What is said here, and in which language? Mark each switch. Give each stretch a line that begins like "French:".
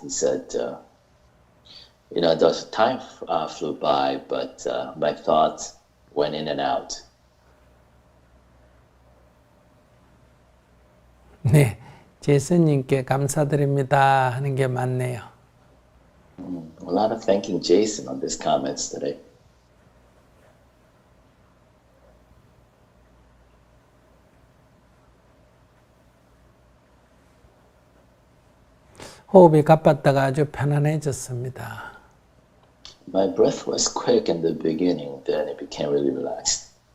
English: He said, the time flew by, but my thoughts went in and out.
Korean: 네, 제이슨님께 감사드립니다 하는 게 맞네요.
English: A lot of thanking Jason on these comments today.
Korean: 호흡이 가빴다가 아주 편안해졌습니다.
English: My breath was quick in the beginning, then it became really relaxed.